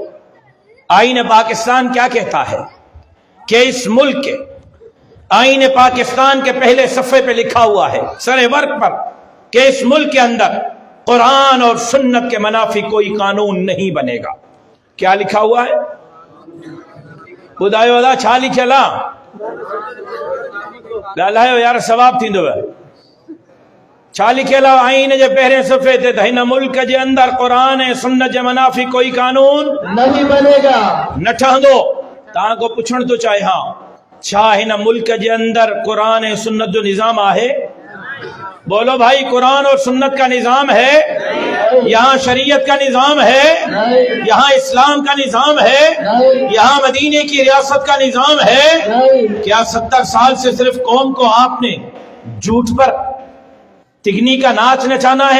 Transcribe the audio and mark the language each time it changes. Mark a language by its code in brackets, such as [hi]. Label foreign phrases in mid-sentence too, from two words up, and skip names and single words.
[ur] آئین پاکستان کیا کہتا ہے کہ اس ملک کے آئین پاکستان کے پہلے صفحے پہ لکھا ہوا ہے سر ورق پر کہ اس ملک کے اندر قرآن اور سنت کے منافی کوئی قانون نہیں بنے گا۔ کیا لکھا ہوا ہے؟ [sd] ॿुधायो अदा छा लिखियल आहे? ॻाल्हायो यार, सवाब थींदव। छा लिखियल आहे आईन जे पहिरें सफ़े ते त हिन मुल्क जे अंदरि क़ुरान ऐं सुन्नत जे मुनाफ़ी कोई कानून [ur] نہیں بنے گا. [sd] न ठहंदो। तव्हां को पुछण थो चाहियां, छा हिन मुल्क जे अंदरि क़ुरान ऐं सुन्नत जो निज़ाम आहे? [ur] بولو بھائی، قرآن اور سنت کا نظام ہے? یہاں شریعت کا نظام ہے؟ یہاں اسلام کا نظام ہے? یہاں مدینے کی ریاست کا نظام ہے؟ کیا 70 سال سے صرف قوم کو آپ نے جھوٹ پر تگنی کا ناچ نچانا ہے?